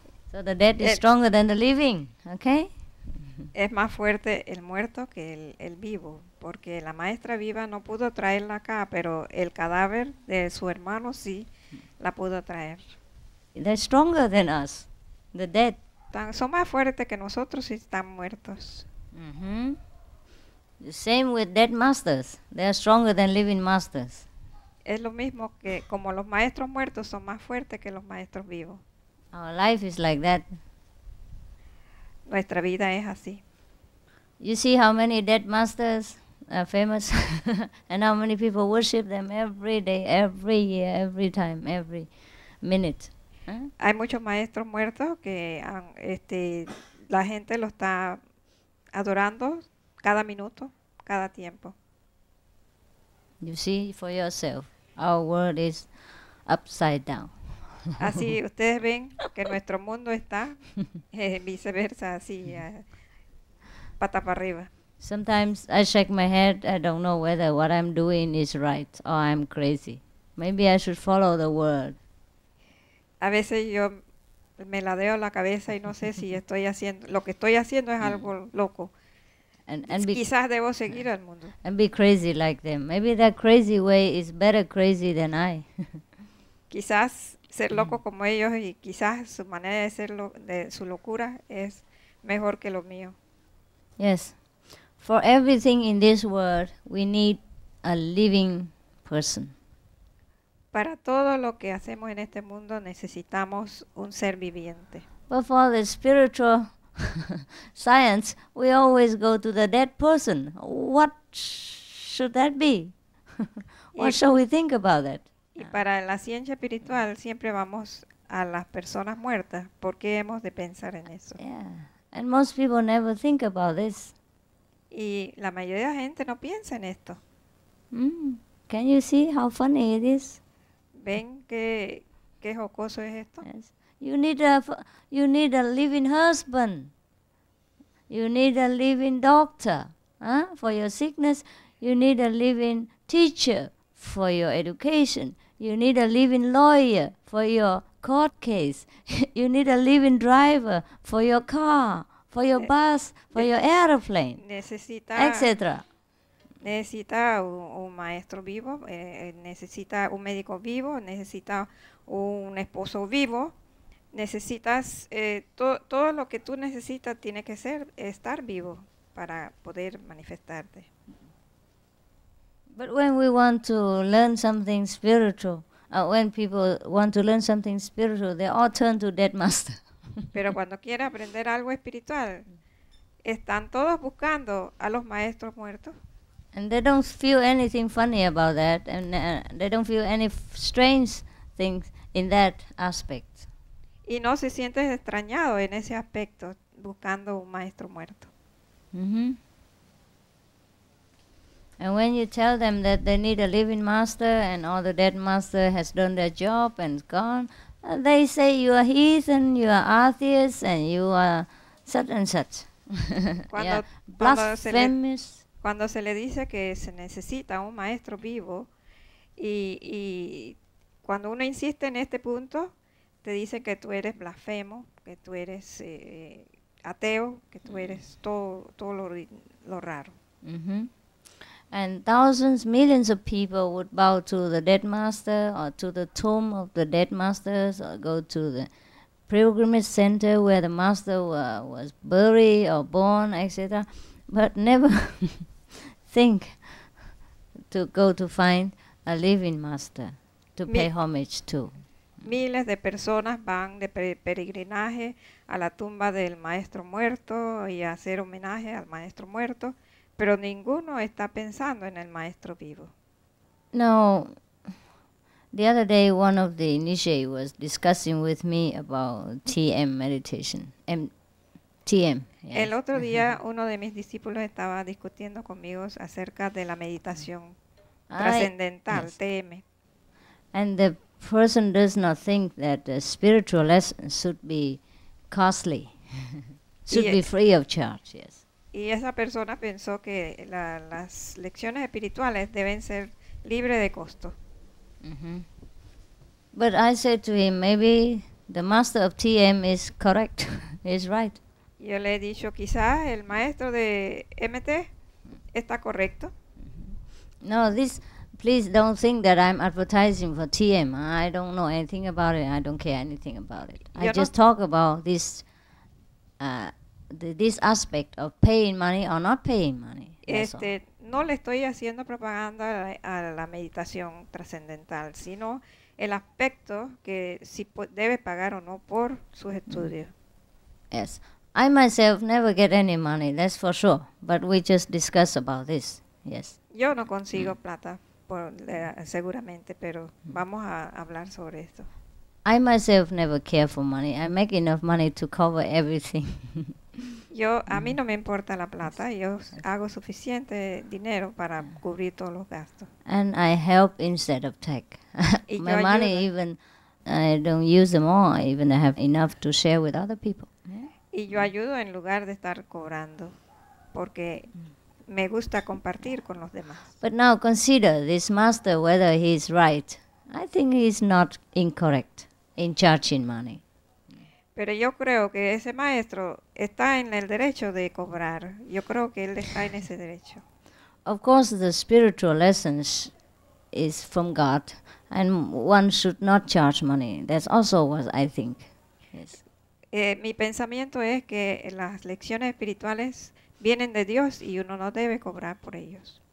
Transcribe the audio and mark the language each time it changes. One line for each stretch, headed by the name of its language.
English: So the dead is stronger than the living, okay?
Spanish: Es más fuerte el muerto que el vivo, porque la maestra viva no pudo traerla acá, pero el cadáver de su hermano sí la pudo traer.
English: They're stronger than us, the dead.
Spanish: Son más fuertes que nosotros si están muertos.
English: The same with dead masters. They are stronger than living masters.
Spanish: Es lo mismo que como los maestros muertos son más fuertes que los maestros vivos.
English: Our life is like that.
Spanish: Nuestra vida es así.
English: You see how many dead masters are famous and how many people worship them every day, every year, every time, every minute. Huh?
Spanish: Hay muchos maestros muertos que la gente lo está adorando cada minuto, cada tiempo.
English: You see for yourself, our world is upside down.
Spanish: Así ustedes ven que nuestro mundo está viceversa, así, pata para arriba.
English: Sometimes I shake my head, I don't know whether what I'm doing is right or I'm crazy. Maybe I should follow the word.
Spanish: A veces yo me ladeo la cabeza y no sé si lo que estoy haciendo es algo loco. Quizás debo seguir al mundo.
English: And be crazy like them. Maybe that crazy way is better crazy than I.
Spanish: Quizás ser loco como ellos y quizás su manera de ser de su locura es mejor que lo mío.
English: Yes. For everything in this world, we need a living person.
Spanish: Para todo lo que hacemos en este mundo necesitamos un ser viviente.
English: But for the spiritual science, we always go to the dead person. What should that be? What shall we think about that?
Spanish: Y para la ciencia espiritual siempre vamos a las personas muertas. ¿Por qué hemos de pensar en eso?
English: Yeah. And most people never think about this.
Spanish: Y la mayoría de la gente no piensa en esto.
English: Can you see how funny it is?
Spanish: ¿Ven qué jocoso es esto?
English: Yes. You need a living husband. You need a living doctor. For your sickness, you need a living teacher for your education. You need a living lawyer for your court case. You need a living driver for your car, for your bus, for your airplane, etc.
Spanish: Necesita un maestro vivo, necesita un médico vivo, necesita un esposo vivo, necesitas todo lo que tú necesitas tiene que estar vivo para poder manifestarte.
English: But when we want to learn something spiritual, when people want to learn something spiritual, they all turn to dead master.
Spanish: Pero cuando quieren aprender algo espiritual, están todos buscando a los maestros muertos.
English: And they don't feel anything funny about that, and they don't feel any strange things in that aspect.
Spanish: Y no se sienten extrañados en ese aspecto, buscando un maestro muerto.
English: And when you tell them that they need a living master and all the dead master has done their job and gone, they say you are heathen, you are atheist, and you are such and such. Yeah. Blasphemous.
Spanish: Cuando se le dice que se necesita un maestro vivo y cuando uno insiste en este punto, te dice que tú eres blasfemo, que tú eres ateo, que tú eres todo lo raro.
English: And thousands, millions of people would bow to the dead master or to the tomb of the dead masters or go to the pilgrimage center where the master was buried or born, etc. But never think to go to find a living master. to pay homage to.
Spanish: Miles de personas van de peregrinaje a la tumba del maestro muerto y a hacer homenaje al maestro muerto, pero ninguno está pensando en el maestro vivo.
English: Now, the other day one of the initiates was discussing with me about TM meditation. TM. Yes.
Spanish: El otro día uno de mis discípulos estaba discutiendo conmigo acerca de la meditación trascendental,
English: yes. TM. And the person does not think that the spiritual lessons should be costly, should be free of charge, yes.
Spanish: Y esa persona pensó que las lecciones espirituales deben ser libres de costo. Mm-hmm.
English: But I said to him, maybe the master of TM is correct, is right.
Spanish: Yo le he dicho, quizás el maestro de MT está correcto.
English: No, please don't think that I'm advertising for TM. I don't know anything about it. I don't care anything about it. I just talk about this aspect of paying money or not paying money.
Spanish: No le estoy haciendo propaganda a la meditación trascendental, sino el aspecto que si debe pagar o no por sus estudios.
English: Yes. I myself never get any money, that's for sure. But we just discuss about this. Yes.
Spanish: Yo no consigo plata, seguramente, pero vamos a hablar sobre esto.
English: I myself never care for money. I make enough money to cover everything.
Spanish: A mí no me importa la plata. Yo hago suficiente dinero para cubrir todos los gastos.
English: And I help instead of take. My money even, I don't use them all. I even have enough to share with other people.
Spanish: Y yo ayudo en lugar de estar cobrando, porque me gusta compartir con los demás.
English: But now consider this master, whether he is right. I think he is not incorrect in charging money.
Spanish: Pero yo creo que ese maestro está en el derecho de cobrar. Yo creo que él está en ese derecho.
English: Of course, the spiritual lessons is from God, and one should not charge money. That's also what I think. Yes.
Spanish: Mi pensamiento es que las lecciones espirituales vienen de Dios y uno no debe cobrar por ellos.